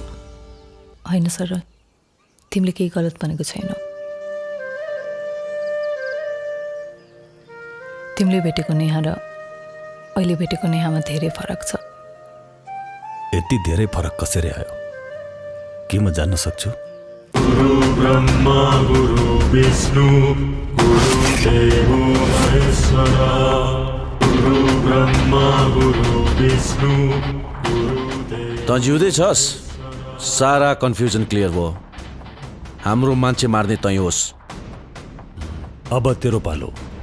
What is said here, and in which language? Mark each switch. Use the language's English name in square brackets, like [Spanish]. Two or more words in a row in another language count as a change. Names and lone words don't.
[Nepali] होइन सर तिमीले केही गलत भनेको छैन तिमीले भेटेको नेहा र अहिले भेटेको नेहामा धेरै फरक छ यति धेरै फरक कसरी आयो के म जान्न सक्छु [Sanskrit] गुरु ब्रह्मा गुरु विष्णु गुरु देवो महेश्वरा गुरु ब्रह्मा गुरु विष्णु [Nepali] त जिउँदै छस् सारा [English] confusion clear [Nepali] भयो हाम्रो मान्छे मार्ने तै होस् अब तेरो पालो